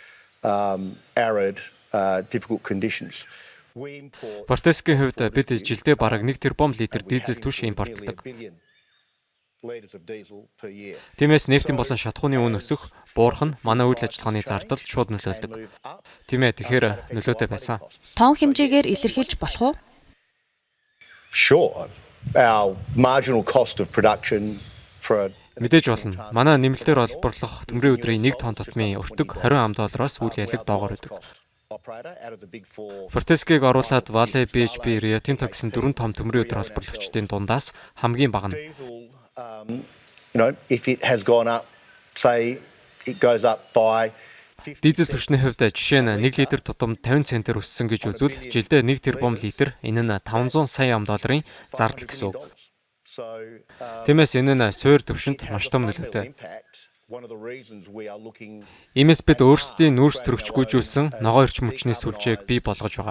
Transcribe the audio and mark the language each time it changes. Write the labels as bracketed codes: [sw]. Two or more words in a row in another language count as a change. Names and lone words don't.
[mn] Fortescue-ийн хувьд бид жилдээ бараг 1 тэрбум литр дизель түвш импортлдог. Тиймээс нефтийн болон шатхууны үн өсөх, буурах нь манай үйл ажиллагааны зардалд шууд нөлөөлдөг. Тийм ээ, тэгэхээр нөлөөтэй байсан. Тон хэмжээгээр илэрхийлж болох уу? Sure. [en] Our marginal cost of production for [mn] Мэдээж болно. Манай нэмэлтээр олборлох төмрийн өдрийн 1 тонн тутмын өртөг $20 үйл ялэг доогоор өгдөг. Fortescue-г оруулаад Vale, BHP, Rio Tinto гэсэн 4 том төмрийн өдөр олборлогчдын дундаас хамгийн бага нь. [en] If it has gone up, say it goes up by [mn] Дизель түвшний хувьд жишээ нь 1 литр тутам 50 центээр өссөн гэж үзвэл жилдээ 1 тэрбум литр энэ нь $500 сая зардал гэсэн үг. Тиймээс энэ нь суур түвшинд маш том нөлөөтэй. Иймээс бид өөрсдийн нүүрс төрөгчгүйжүүлсэн ногоон эрчим хүчний сүлжээг бий болгож байгаа.